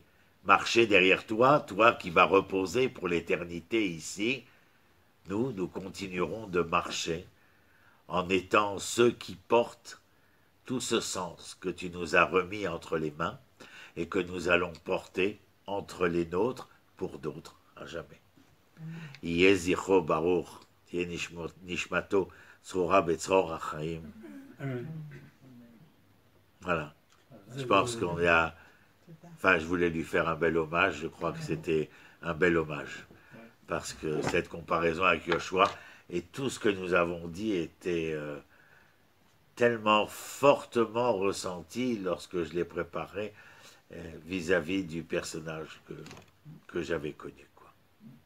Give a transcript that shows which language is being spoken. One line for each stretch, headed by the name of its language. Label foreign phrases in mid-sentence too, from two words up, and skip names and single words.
French: Marcher derrière toi, toi qui vas reposer pour l'éternité ici, nous continuerons de marcher en étant ceux qui portent tout ce sens que tu nous as remis entre les mains et que nous allons porter entre les nôtres pour d'autres à jamais.
Hebrew: יהי זכרו ברוך, יהי נשמתו צרורה בצרור החיים.
French: Voilà. Je pense qu'on a... Enfin, je voulais lui faire un bel hommage. Je crois que c'était un bel hommage. Parce que cette comparaison avec Yoshua et tout ce que nous avons dit était tellement fortement ressenti lorsque je l'ai préparé vis-à-vis du personnage que j'avais connu.